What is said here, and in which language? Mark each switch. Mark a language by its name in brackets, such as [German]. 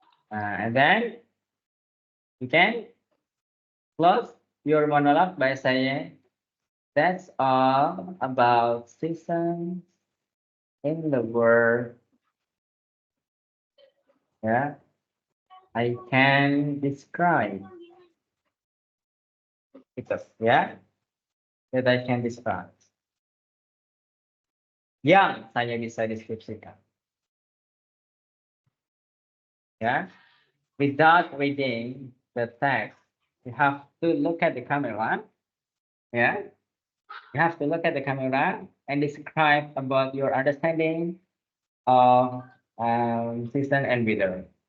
[English] And then you can close your monologue by saying, that's all about seasons in the world. Yeah, I can describe it. Yeah, that I can describe. [Indonesian] Yang saya bisa deskripsikan. [English] Yeah, without reading the text, you have to look at the camera. Yeah, you have to look at the camera and describe about your understanding of season and weather.